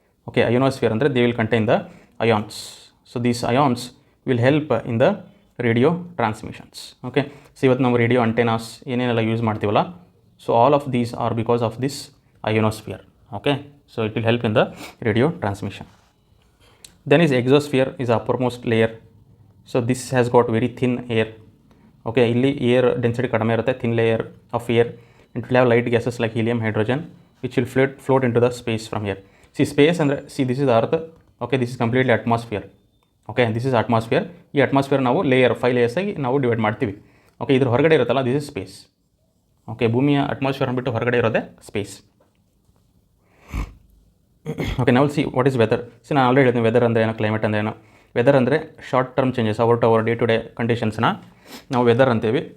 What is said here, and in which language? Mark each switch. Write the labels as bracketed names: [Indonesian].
[English] Okay, ionosphere ಅಂದರೆ they will contain the ions. So these ions will help in the radio transmissions. Okay, so [Kannada] ಇವತ್ತು ನಾವು radio ಅಂಟೆನಾಸ್ ಏನೇನೆಲ್ಲ use ಮಾಡ್ತೀವಲ್ಲ, [English] So all of these are because of this ionosphere. Okay, so it will help in the radio transmission. Then is exosphere is uppermost layer. So this has got very thin air. Okay, [Kannada] ಇಲ್ಲಿ air density ಕಡಿಮೆ ಇರುತ್ತೆ, [English] thin layer of air. It will have light gases like helium, hydrogen, which will float into the space from here. See space ಅಂದರೆ, see this is earth. Okay, this is completely atmosphere. Okay, this is atmosphere. [Kannada] ಈ atmosphere ನಾವು layer 5 layers ಆಗಿ ನಾವು divide ಮಾಡ್ತೀವಿ. Okay, ಇದ್ರ ಹೊರಗಡೆ ಇರುತ್ತಲ್ಲ, [English] This is space. [Kannada] Okay, ಭೂಮಿಯ ಅಟ್ಮಾಸ್ಫಿಯರ್ ಅಂದ್ಬಿಟ್ಟು ಹೊರಗಡೆ ಇರೋದೇ ಸ್ಪೇಸ್. ಓಕೆ, ನಾವು [English] See what is weather. [Kannada] C ನಾನು ಆಲ್ರೆಡಿ ಹೇಳ್ತೀನಿ ವೆದರ್ ಅಂದರೆ ಏನೋ, ಕ್ಲೈಮೇಟ್ ಅಂದರೆ ಏನೋ. ವೆದರ್ ಅಂದರೆ [English] short term changes, our day to day ಕಂಡೀಷನ್ಸ್ನ [Kannada] ನಾವು ವೆದರ್ ಅಂತೀವಿ.